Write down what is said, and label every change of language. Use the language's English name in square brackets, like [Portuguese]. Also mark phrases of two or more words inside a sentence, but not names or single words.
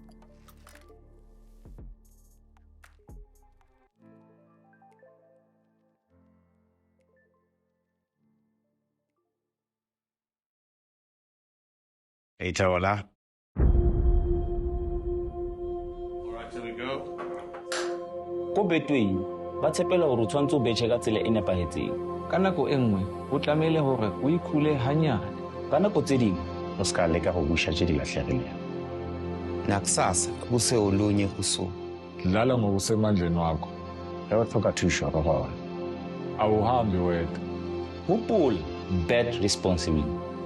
[English] Hey, Taola. All right, here we go. [Tswana] Go Betway ba tshepela gore o tshwantse o betšhe ka tsela e nepagetseng ka nako e nngwe o tlamehile gore o ikhule hanyane ka nako tse dingwe O ska leka go busha tse di latlhegileng. [Zulu] Nakusasa kuse olunye kuso. Dlala ngokusemandleni wakho. [Tswana] Ge o tlhoka thuso go gona. [Zulu] Awuhambi wedwa. [English] gopola bet responsibly.